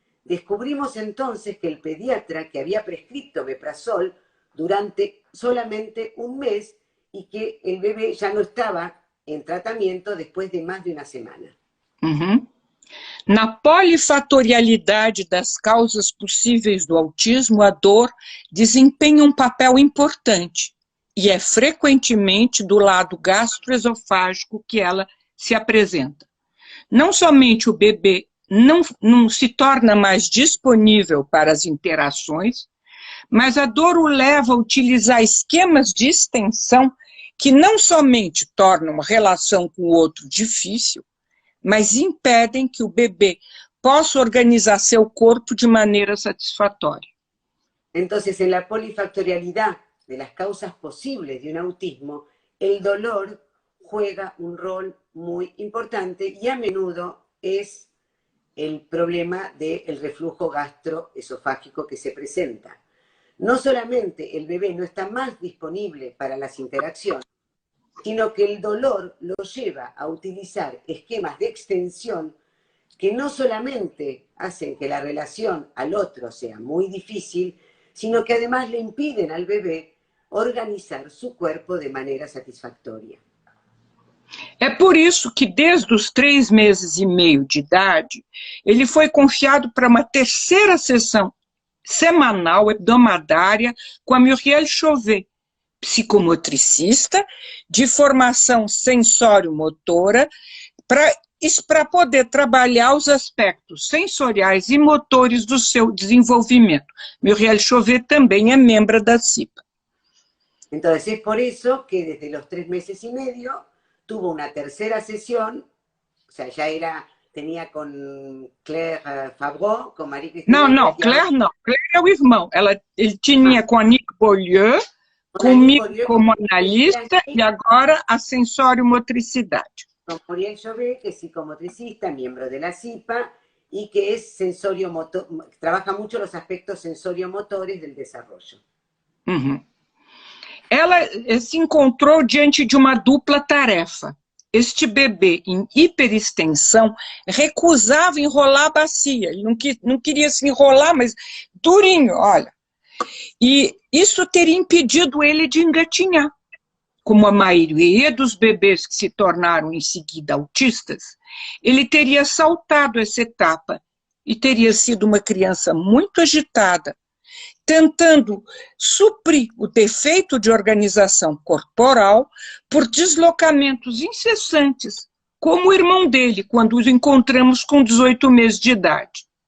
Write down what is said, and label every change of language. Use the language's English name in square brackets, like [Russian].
[Spanish] Descubrimos entonces que el pediatra que había prescrito omeprazol durante solamente 1 mes y que el bebé ya no estaba en tratamiento después de más de 1 semana. [Portuguese] Na polifatorialidade das causas possíveis do autismo, a dor desempenha um papel importante e é frequentemente do lado gastroesofágico que ela se apresenta. Não somente o bebê não se torna mais disponível para as interações, mas a dor o leva a utilizar esquemas de extensão que não somente tornam a relação com o outro difícil, mas impedem que o bebê possa organizar seu corpo de maneira satisfatória. [Spanish] Entonces, en la polifactorialidad de las causas posibles de un autismo, el dolor juega un rol muy importante y a menudo es el problema del reflujo gastroesofágico que se presenta. No solamente el bebé no está más disponible para las interacciones, sino que el dolor lo lleva a utilizar esquemas de extensión que no solamente hacen que la relación al otro sea muy difícil, sino que además le impiden al bebé organizar su cuerpo de manera satisfactoria. [Portuguese] É por isso que desde os 3 meses e meio de idade, ele foi confiado para uma 3ª sessão semanal hebdomadária com a Muriel Chauvet, psicomotricista de formação sensório-motora, para poder trabalhar os aspectos sensoriais e motores do seu desenvolvimento. Muriel Chauvet também é membro da CIPA. Então, é por isso que desde os 3 meses e meio [Spanish] tuvo una 3ª sesión, o sea, ya tenía con Claire Favreau, con Marie Christine. [Portuguese] Não, Claire não. Claire é o irmão. Ele tinha com a Nick Beaulieu, comigo como analista, e agora a sensório-motricidade. [Spanish] Con Muriel Chauvet, que es psicomotricista, miembro de la CIPA, y que es sensorio-motor, trabaja mucho los aspectos sensorio-motores del desarrollo. [Portuguese] Ela se encontrou diante de uma dupla tarefa. Este bebê em hiperextensão recusava enrolar a bacia. Ele não queria se enrolar, mas durinho, olha. E isso teria impedido ele de engatinhar. Como a maioria dos bebês que se tornaram em seguida autistas, ele teria saltado essa etapa e teria sido uma criança muito agitada, tentando suprir o defeito de organização corporal por deslocamentos incessantes, como o irmão dele, quando os encontramos com 18 meses de idade.